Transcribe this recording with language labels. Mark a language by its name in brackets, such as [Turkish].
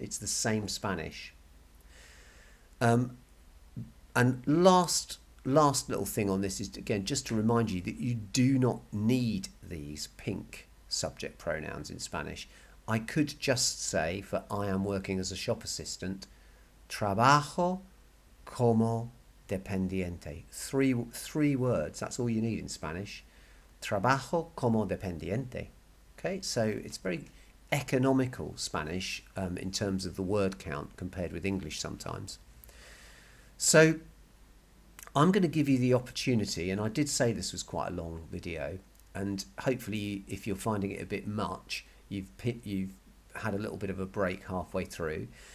[English] It's the same Spanish. And last little thing on this is, again, just to remind you that you do not need these pink subject pronouns in Spanish. I could just say, for I am working as a shop assistant, [Spanish] trabajo como dependiente. [English] Three words, that's all you need in Spanish. [Spanish] Trabajo como dependiente. [English] Okay, so it's very economical Spanish in terms of the word count compared with English sometimes. So I'm going to give you the opportunity, and I did say this was quite a long video, and hopefully if you're finding it a bit much, you've had a little bit of a break halfway through.